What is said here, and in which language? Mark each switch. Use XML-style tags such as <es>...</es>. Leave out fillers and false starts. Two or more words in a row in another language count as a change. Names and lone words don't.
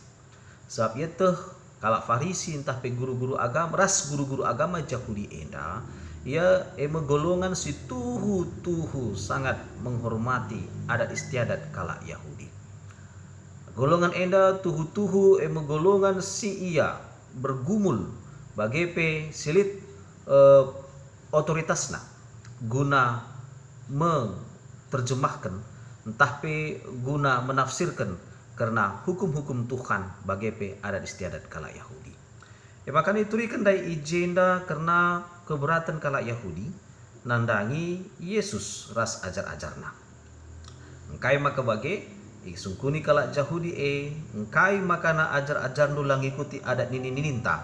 <btx>Sebab ia teh kalak Farisi entah pe guru-guru agama ras guru-guru agama Yahudi enda ia eme golongan si tuhu</btx> <id>sangat menghormati adat istiadat</id> <btx>kalak Yahudi. Golongan enda tuhu eme golongan si ia bergumul bagepe silit otoritasna guna menterjemahkan entah pe guna menafsirkan karena</btx> <id>hukum-hukum Tuhan</id> <btx>bagepe</btx> <id>adat istiadat</id> <btx>kalak Yahudi. Makanya iturikan dari ijenda karena keberatan kalak Yahudi nandangi Yesus ras ajar-ajarna. Engkai maka bage sungkuni kalak Yahudi engkai makana ajar-ajar nu lang ikuti adat nini-nininta.</btx>